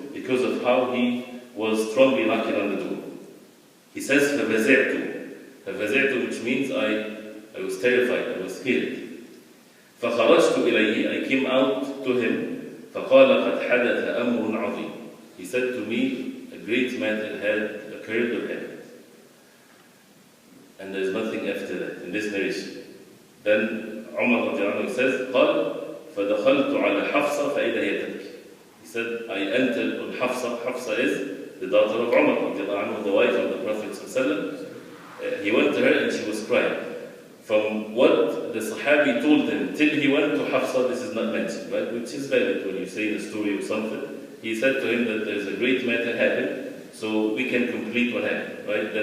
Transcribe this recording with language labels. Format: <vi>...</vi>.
<en>Because of how he was strongly knocking on the door. He says, فَفَزِعْتُ, which means I was terrified, I was scared.</en> <ar>فَخَرَجْتُ إِلَيْهِ,</ar> <en>I came out to him.</en> <ar>فَقَالَ قَدْ حَدَثَ أَمْرٌ عَظِيمٌ.</ar> <en>He said to me, a great matter had occurred or happened. And there's nothing after that in this narration. Then</en> <ar>Umar radiallahu anhu says, قال فدخلت على حفصة فإذا هي تبكي.</ar> <en>He said, I entered on Hafsa. Hafsa is the daughter of Umar radiallahu anhu, the wife of the Prophet sallallahu. He went to her and she was crying. From what the Sahabi told him till he went to Hafsa, this is not mentioned, right? Which is valid when you say the story of something. He said to him that there's a great matter happened, so we can complete what happened, right?</en>